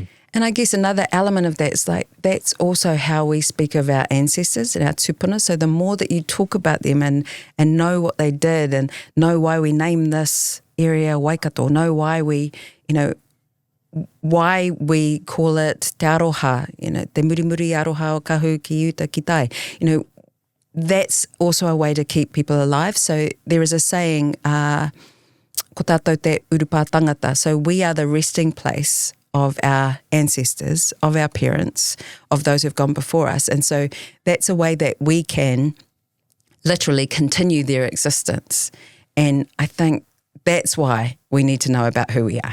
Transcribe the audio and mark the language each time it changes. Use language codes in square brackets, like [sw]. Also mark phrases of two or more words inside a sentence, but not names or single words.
[en] And I guess another element of that is like that's also how we speak of our ancestors and our tupuna. So the more that you talk about them and know what they did and know why we name this area Waikato, know why we, why we call it [mi] te aroha, te murimuri aroha o kahu ki uta ki tai. [en] That's also a way to keep people alive. So there is a saying, [mi] ko ko tātou te urupā tangata. [en] So we are the resting place of our ancestors, of our parents, of those who've gone before us. And so that's a way that we can literally continue their existence. And I think that's why we need to know about who we are.